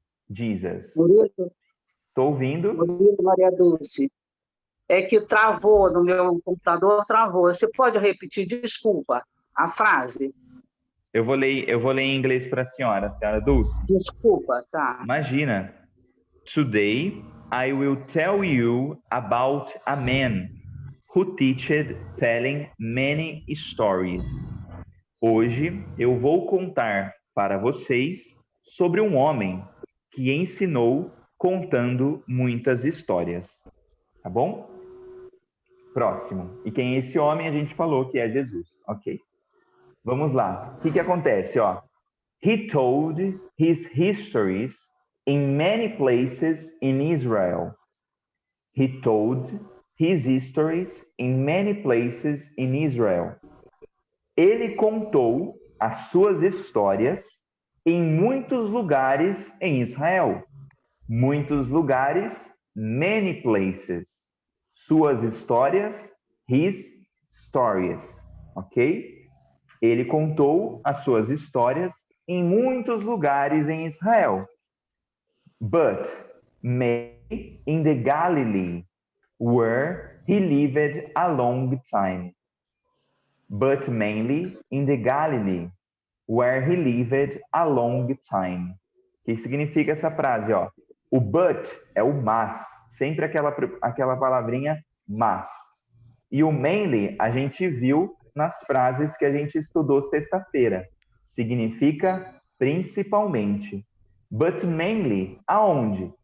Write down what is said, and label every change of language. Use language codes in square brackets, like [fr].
[pt] Jesus. Murilo, Estou ouvindo. Murilo, Maria Dulce. É que travou no meu computador, travou. Você pode repetir, desculpa, a frase? Eu vou ler em inglês para a senhora Dulce. Desculpa, tá. Imagina. [en] Today, I will tell you about a man who teached telling many stories. [pt] Hoje eu vou contar para vocês sobre um homem que ensinou contando muitas histórias. Tá bom? Próximo. E quem é esse homem? A gente falou que é Jesus. Ok. Vamos lá. O que acontece? Ó? [en] He told his histories in many places in Israel. He told his histories in many places in Israel. [pt] Ele contou as suas histórias em muitos lugares em Israel. Muitos lugares, [en] many places. [pt] Suas histórias, [en] his stories. [pt] Ok? Ele contou as suas histórias em muitos lugares em Israel. [en] But mainly in the Galilee, where he lived a long time. But mainly in the Galilee, where he lived a long time. [pt] O que significa essa frase, ó? O but é o mas, sempre aquela palavrinha mas. E o mainly a gente viu nas frases que a gente estudou sexta-feira. Significa principalmente. [en] But mainly, [pt] aonde?